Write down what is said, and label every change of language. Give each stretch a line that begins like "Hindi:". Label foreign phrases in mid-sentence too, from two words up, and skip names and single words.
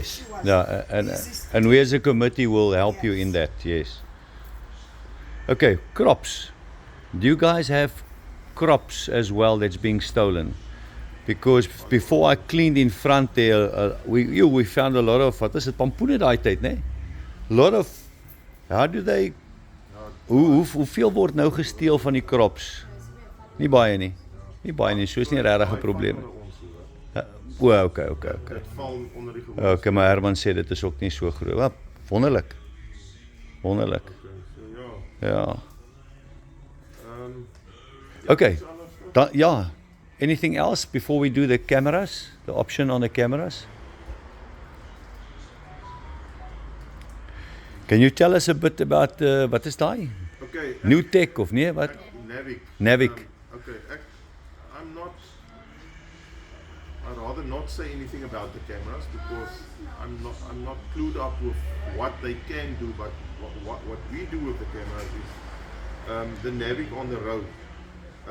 English: she was Yeah, resisting. and we as a committee will help you Yes. in that. Yes. Okay, crops. Do you guys have crops as well that's being stolen? Because before I cleaned in front there, we found a lot of,
Afrikaans: wat is dit, pampoene daai tyd, né?
English: A lot of, how do they,
Afrikaans: hoeveel word nou gesteel van die crops? Nie baie nie. Nie baie nie, so is nie regtig 'n probleem nie.
English: Okay.
Afrikaans: Dit val onder die gewoonte. Okay, maar Herman sê dit is ook nie so groot. Ah, wonderlik. Wonderlik. So Ja. ja. Okay. Dan, ja.
English: Anything else before we do the cameras? The option on the cameras? Can you tell us a bit about
Afrikaans: wat is daai?
English: Okay. New tech
Afrikaans: of nee, wat? Navic.
English: Okay. I'd rather not say anything about the cameras because I'm not clued up with what they can do, but what we do with the cameras is the Navic on the road.